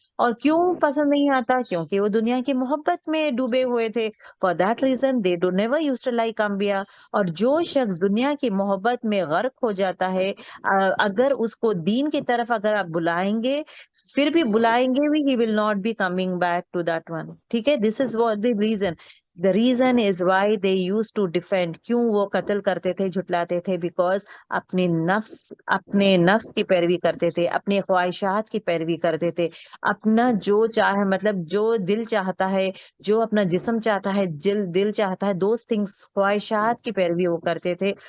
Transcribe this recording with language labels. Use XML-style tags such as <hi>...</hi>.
<ur>اور کیوں پسند نہیں آتا, کیونکہ وہ دنیا کی محبت میں ڈوبے ہوئے تھے.</ur> <en>For that reason they do never used to like انبیاء.</en> <ur>اور جو شخص دنیا کی محبت میں غرق ہو جاتا ہے, اگر اس کو دین کی طرف اگر آپ بلائیں گے, پھر بھی بلائیں گے بھی,</ur> <en>he will not be coming back to that one.</en> <ur>ٹھیک ہے,</ur> <en>this is what the reason. The reason is why they used to defend.</en> <ur>کیوں وہ قتل کرتے تھے, جھٹلاتے تھے, because اپنے نفس کی پیروی کرتے تھے, اپنے خواہشات کی پیروی کرتے تھے, اپنا جو چاہے, مطلب جو دل چاہتا ہے, جو اپنا جسم چاہتا ہے, دل چاہتا ہے,</ur> <en>those things,</en> <ur>خواہشات کی پیروی وہ کرتے تھے.</ur>